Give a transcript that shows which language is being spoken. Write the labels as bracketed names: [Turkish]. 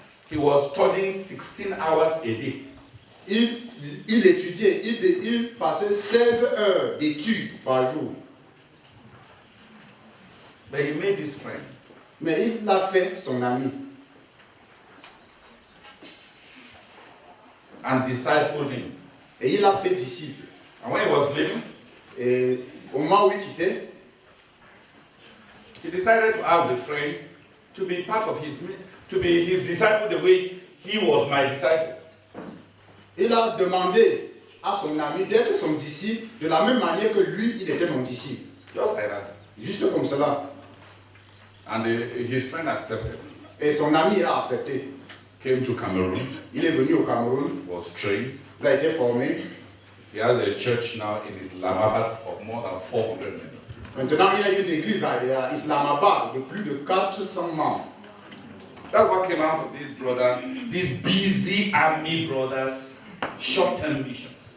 [English] He was studying 16 hours a day. [French] Il étudiait, il passait 16 heures d'études par jour. [English] But he made his friend. [French] Mais il l'a fait son ami. [English] And discipled him. [French] Et il l'a fait disciple. [English] And when he was leaving, [French] et au moment où il quittait, [English] he decided to ask the friend to be part of to be his disciple the way he was my disciple. [French] Il a demandé à son ami d'être son disciple de la même manière que lui, il était mon disciple. [English] Just like that. [French] Juste comme cela. [English] And his friend accepted. [French] Et son ami a accepté. [English] Came to Cameroon. [French] Il est venu au Cameroun. [English] Was trained. [French] Il a été formé. [English] He has a church now in Islamabad of more than 400 members. [French] Maintenant, il a une église à Islamabad de plus de 400 membres. [English] That's what came out of this brother, these busy army brothers, short-term mission.